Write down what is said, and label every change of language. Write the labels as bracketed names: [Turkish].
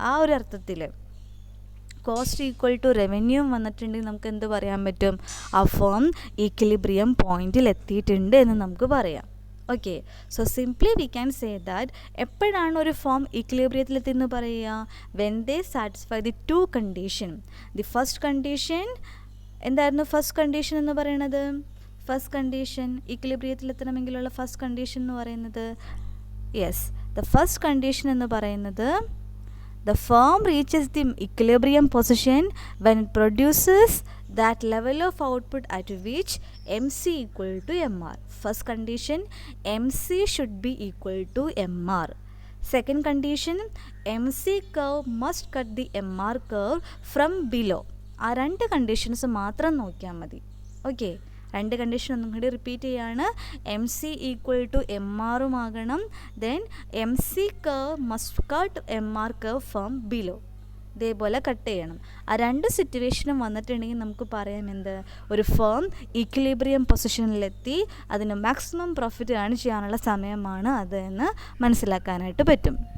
[Malayalam] ആ ഒരു അർത്ഥത്തിൽ കോസ്റ്റ് ഈക്വൽ ടു റവന്യൂ വന്നിട്ടുണ്ടെങ്കിൽ നമുക്ക് എന്ത് പറയാൻ പറ്റും, ആ ഫേം ഈക്വിലിബ്രിയം പോയിന്റിൽ എത്തിയിട്ടുണ്ട് എന്ന് നമുക്ക് പറയാം. [English] Okay, so simply we can say that എപ്പോഴാണ് ഒരു firm ഈക്വിലിബ്രിയത്തിലെത്തിയെന്ന് പറയുക, when they satisfy the 2 condition. The first condition എന്തായിരുന്നു, first condition എന്ന് പറയുന്നത്, ഫസ്റ്റ് കണ്ടീഷൻ ഈക്വിലിബ്രിയത്തിലെത്തണമെങ്കിലുള്ള ഫസ്റ്റ് കണ്ടീഷൻ എന്ന് പറയുന്നത്, യെസ്, the first condition എന്ന് പറയുന്നത് the firm reaches the equilibrium position when it produces that level of output at which MC equal to MR. First condition, MC should be equal to MR. Second condition, MC curve must cut the MR curve from below. [Malayalam] ആ 2 conditions മാത്രം നോക്കിയാൽ മതി. Okay, 2 condition ഒന്നും കൂടി repeat ചെയ്യാണ്. MC equal to MRും ആകണം. [English] Then MC curve must cut MR curve from below. [Malayalam] ഇതേപോലെ cut ചെയ്യണം. ആ 2 സിറ്റുവേഷനും വന്നിട്ടുണ്ടെങ്കിൽ നമുക്ക് പറയാം എന്ത്, ഒരു ഫേം ഈക്വിലിബ്രിയം പൊസിഷനിലെത്തി അതിന് മാക്സിമം പ്രോഫിറ്റ് ഏൺ ചെയ്യാനുള്ള സമയമാണ് അത് എന്ന് മനസ്സിലാക്കാനായിട്ട് പറ്റും.